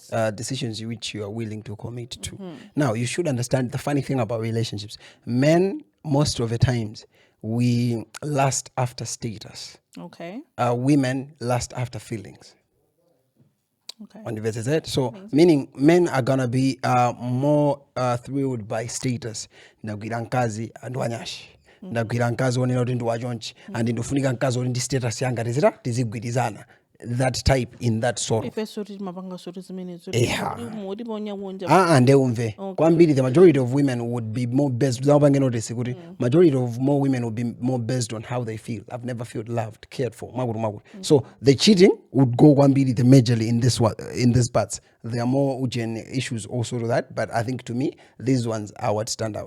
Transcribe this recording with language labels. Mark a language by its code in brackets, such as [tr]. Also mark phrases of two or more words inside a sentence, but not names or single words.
[en] Decisions which you are willing to commit to. Now, you should understand the funny thing about relationships. Men, most of the times, we lust after status. Okay. Women lust after feelings. Okay. So, meaning men are gonna be more thrilled by status. [ny] Ndagwira nkazi andwanyashi. Ndagwira nkazi onena kuti ndiwachonchi and ndofunika nkazi oli ndi status yanga tizigwirizana. [en] That type in that sort. [ny] Ndeumve. [en] Kwambiri the majority of women would be more based. Majority of more women would be more based on how they feel. I've never felt loved, cared for. So the cheating would go kwambiri the majorly in this parts. There are more issues also to that, but I think to me these ones are what stand out.